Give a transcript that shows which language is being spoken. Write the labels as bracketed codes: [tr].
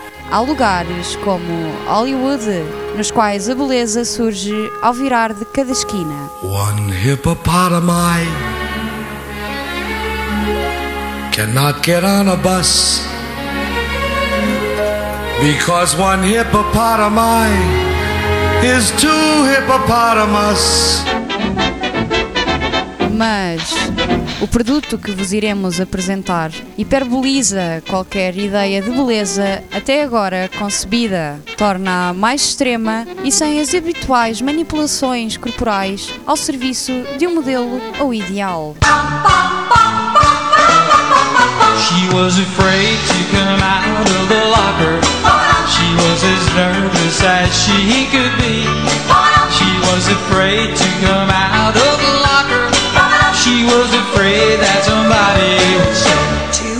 [pt] Há lugares como Hollywood, nos quais a beleza surge ao virar de cada esquina. [en] One hippopotami cannot get on a bus because one hippopotami is too hippopotamus. [pt] Mas o produto que vos iremos apresentar hiperboliza qualquer ideia de beleza até agora concebida, torna-a mais extrema e sem as habituais manipulações corporais ao serviço de um modelo ou ideal. [en] She was afraid to come out of the locker. She was as nervous as she could be. She was afraid to come out of the locker. She was afraid that somebody would say.